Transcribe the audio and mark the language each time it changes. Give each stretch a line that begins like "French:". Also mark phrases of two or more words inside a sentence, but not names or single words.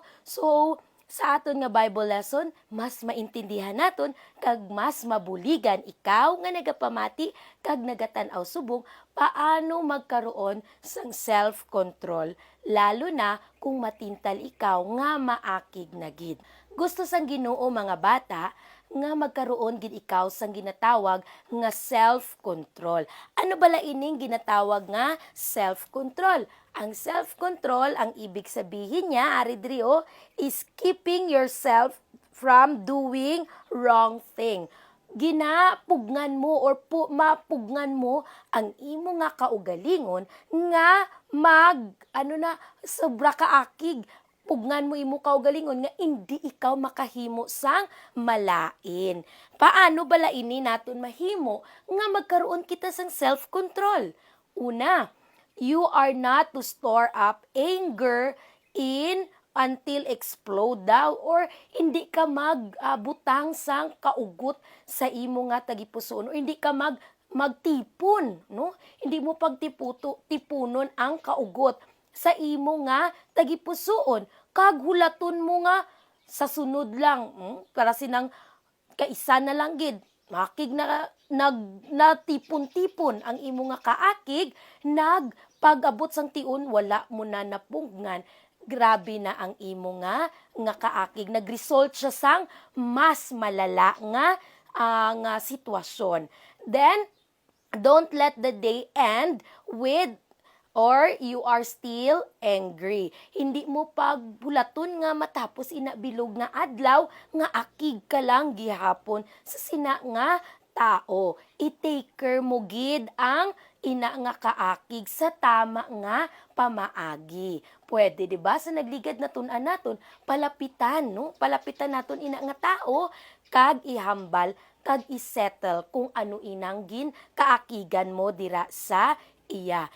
Hiligaynon: So, sa aton nga Bible lesson, mas maintindihan naton kag mas mabuligan ikaw nga nagapamati kag nagatanaw subong paano magkaroon sang self-control, lalo na kung matintal ikaw nga maakig na gid. Gusto sang Ginoo mga bata nga magkaroon gid ikaw sang ginatawag nga self-control. Ano bala ining ginatawag nga self-control? Ang self-control, ang
Filipino: ibig sabihin
Hiligaynon: niya, ari diri
English: is keeping yourself from doing wrong thing.
Hiligaynon: Ginapugnan mo or mapugnan mo ang imo nga kaugalingon nga sobra kaakig, pugnan mo imo kaugalingon nga hindi ikaw makahimo sang malain. Paano bala ini naton mahimo nga magkaroon kita sang self-control? Una,
English: you are not to store up anger until explode
Hiligaynon: daw, or hindi ka magbutang sang kaugot sa imo nga tagipusoon, or hindi ka magtipon, no? Hindi mo tipunon ang kaugot sa imo nga tagipusoon, kag hulaton mo nga sa sunod lang, para sinang kaisa na lang gid makig na natipon-tipon ang imo nga kaakig, pag-abot sang tiun wala mo na napunggan, grabe na ang imo nga kaakig, nagresult siya sang mas malala nga sitwasyon.
English: Then don't let the day end with or you are still angry.
Hiligaynon: Hindi mo pagbulaton nga matapos inabilog nga adlaw nga akig ka lang gihapon sa sina nga tao.
English: I-take care
Hiligaynon: mo gid ang ina nga kaakig sa tama nga pamaagi. Pwede, di ba? Sa nagligad na tunan naton, palapitan, no? Palapitan naton ina nga tao, kag ihambal, kag isettle kung ano inang kaakigan mo dira sa iya.